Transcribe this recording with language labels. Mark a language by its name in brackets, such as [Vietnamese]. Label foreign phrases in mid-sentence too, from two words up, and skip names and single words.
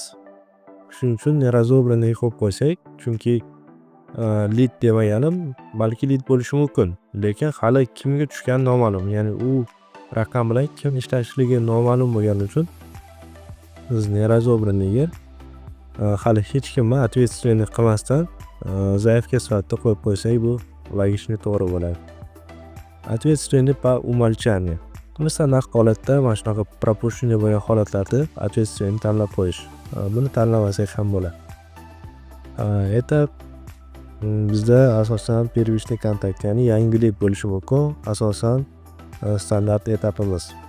[Uzbek] Shuning uchun неразобранный qo'yib qo'ysak, chunki lead demaganim balki lead bo'lishi mumkin, lekin hali kimga tushgani noma'lum. Ya'ni u raqam bilan kim ishlashligi noma'lum bo'lgani uchun biz неразобранныйga hali hech kimni ответственный qilmasdan zaifga sifatida qo'yib qo'ysak, bu logika to'g'ri bo'ladi. [Russian] Ответственный по умолчанию. [Uzbek] Standart holatda mana shunaqa пропущенный bo'lgan holatlarda ответственный tanlab qo'yish. Buni tanlamasak ham bo'ladi. Etap bizda asosan первичный kontakt, ya'ni yangi lead bo'lishi mumkin. Asosan standart etapimiz.